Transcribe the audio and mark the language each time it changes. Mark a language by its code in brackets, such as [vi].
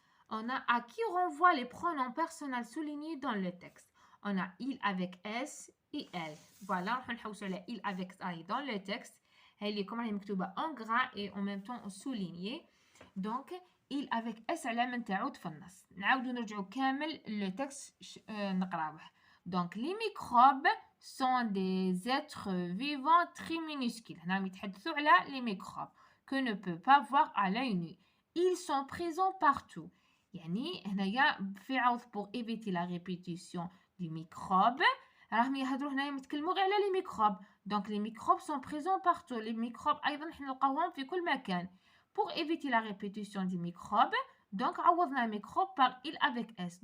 [fr] On a à qui renvoie les pronoms personnels soulignés dans le texte. On a il avec S et elle. Voilà, on a il avec S dans le texte. Elle est comme en gras et en même temps souligné. Donc, il avec S علامة تعود في النص. [ar] نعاودو نرجعو كامل le texte نقراوه. [fr] Donc, les microbes sont des êtres vivants très minuscules. هنا يتحدثوا على les microbes que ne peut pas voir à l'œil nu. ils sont présents partout. [ar] يعني هنايا في عوض pour éviter la répétition du microbe راهم يهضروا هنايا يتكلموا غير على لي ميكروب. [fr] دونك لي ميكروب sont présents partout. [ar] لي ميكروب ايضا حنا نلقاوهم في كل مكان. [fr] pour éviter la répétition du microbe donc عوضنا ميكروب par il avec s.